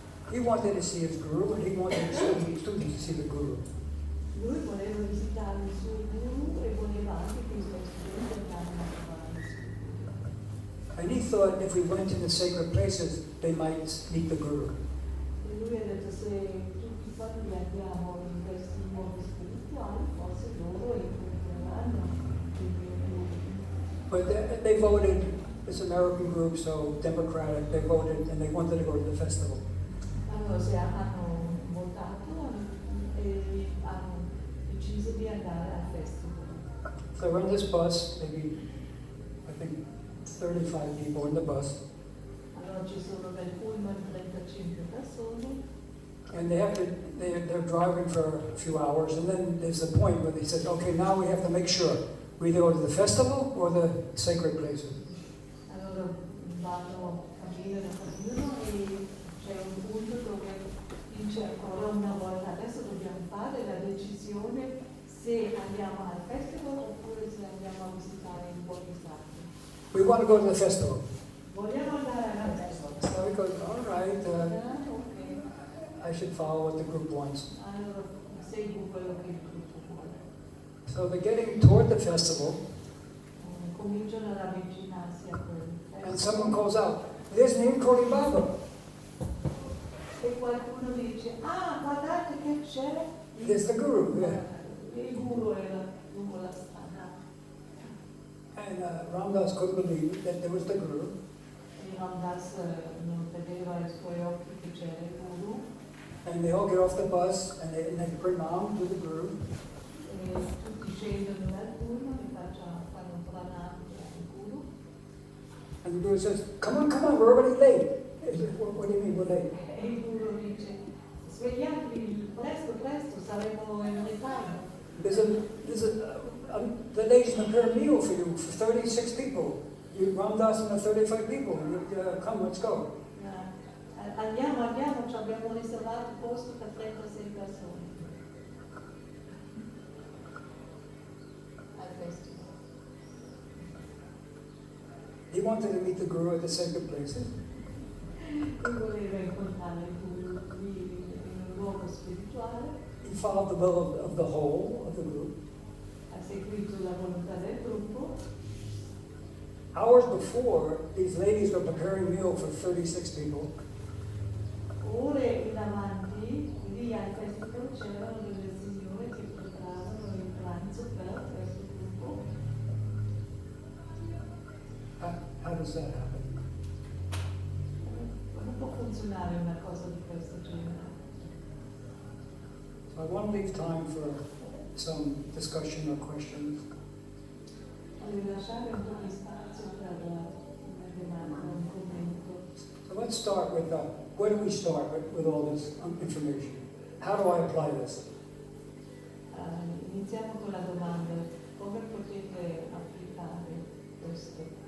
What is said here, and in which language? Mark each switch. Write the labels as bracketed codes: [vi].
[en] He wanted to see his guru, and he wanted his students to see the guru. [it] Lui voleva visitare il suo guru e voleva anche che i suoi studenti andassero a trovare il suo guru. [en] And he thought if we went to the sacred places, they might meet the guru. [it] E lui ha detto se tutti quanti andiamo in questi luoghi spirituali, forse loro incontreranno il mio guru. [en] But they voted, this American group, so Democratic, they voted and they wanted to go to the festival. [it] Allora se hanno votato e hanno deciso di andare al festival. [en] So we're in this bus, maybe, I think, 35 people in the bus. [it] Allora ci sono nel pullman 35 persone. [en] And they're driving for a few hours, and then there's a point where they said, okay, now we have to make sure we either go to the festival or the sacred places. [it] Allora vanno a vivere da ognuno e c'è un punto dove dice ancora una volta, adesso dobbiamo fare la decisione se andiamo al festival oppure se andiamo a visitare i luoghi sacri. [en] We want to go to the festival. [it] Vogliamo andare al festival. [en] So we go, all right, [it] Ok. [en] I should follow what the group wants. [it] Allora segui quello che il gruppo vuole. [en] So they're getting toward the festival, [it] Cominciano ad avvicinarsi a quel [en] and [it] festival. [en] someone calls out, there's an inquiry Baba. [it] E qualcuno dice, ah, guardate che c'è [en] There's the guru, yeah. [it] il guru era lungo la strada. [en] And Ramdas couldn't believe that there was the guru. [it] E Ramdas non vedeva ai suoi occhi che c'era il guru. [en] And they all get off the bus, and they pranam to the guru. [it] E tutti scendono dal pullman e fanno un pranam al guru. [en] And the guru says, come on, we're already late. What do you mean we're late? [it] E il guru dice, svegliatevi presto, saremo in ritardo. [en] The ladies prepare a meal for you for 36 people. You Ramdas and the 35 people. Come, let's go. [it] Andiamo, ci abbiamo riservato posto per 36 persone. Al festival. [en] He wanted to meet the guru at the sacred places. [it] Lui voleva incontrare il guru lì in un luogo spirituale. [en] He followed the will of the whole of the group. [it] Ha seguito la volontà del gruppo. [en] Hours before, these ladies were preparing meal for 36 people. [it] Ore in avanti, lì al festival c'erano delle signore che preparavano il pranzo per questo gruppo. [en] How does that happen? [it] Non può funzionare una cosa di questo genere. [en] So I want to leave time for some discussion or questions. [it] Voglio lasciare un po' di spazio per una domanda, un commento. [en] So let's start with where do we start with all this information? How do I apply this? [it] Iniziamo con la domanda, come potete applicare questo?